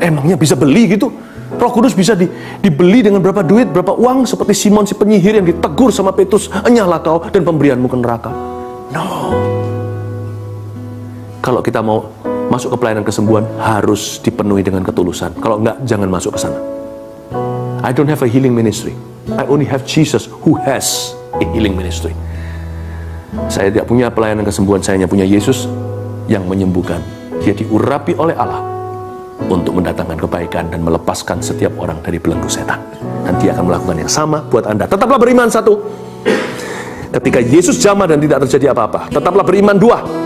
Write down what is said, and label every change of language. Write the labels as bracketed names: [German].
[Indonesian] Emangnya bisa beli gitu? Roh Kudus bisa dibeli dengan berapa duit, berapa uang, seperti Simon si penyihir yang ditegur sama Petrus, enyahlah kau dan pemberianmu ke neraka. No. Kalau kita mau masuk ke pelayanan kesembuhan, harus dipenuhi dengan ketulusan. Kalau enggak, jangan masuk ke sana. [English] I don't have a healing ministry. I only have Jesus who has a healing ministry. [Indonesian] Saya tidak punya pelayanan kesembuhan, saya hanya punya Yesus yang menyembuhkan. Dia diurapi oleh Allah untuk mendatangkan kebaikan dan melepaskan setiap orang dari belenggu setan. Dan dia akan melakukan yang sama buat Anda. Tetaplah beriman, satu. Ketika Yesus jamah dan tidak terjadi apa-apa. Tetaplah beriman, dua.